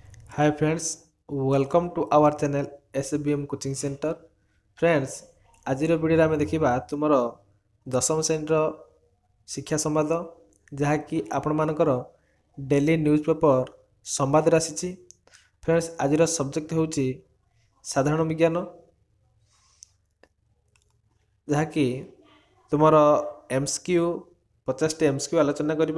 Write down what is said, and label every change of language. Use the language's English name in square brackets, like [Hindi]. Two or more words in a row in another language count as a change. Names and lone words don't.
[English] Hi friends, welcome to our channel SBM Coaching Center. Friends, [Odia] ଆଜିର ଭିଡ଼ିଓରେ ଆମେ ଦେଖିବା ତୁମର ଦଶମ ଶ୍ରେଣୀର ଶିକ୍ଷା ସମ୍ବାଦ ଯାହାକି ଆପଣମାନଙ୍କର [English] daily news paper [Odia] ସମ୍ବାଦରେ ଆସିଛି। ଫ୍ରେଣ୍ଡସ୍, ଆଜିର ସବଜେକ୍ଟ ହେଉଛି ସାଧାରଣ ବିଜ୍ଞାନ ଯାହାକି ତୁମର MCQ 50ଟି MCQ ଆଲୋଚନା କରିବା।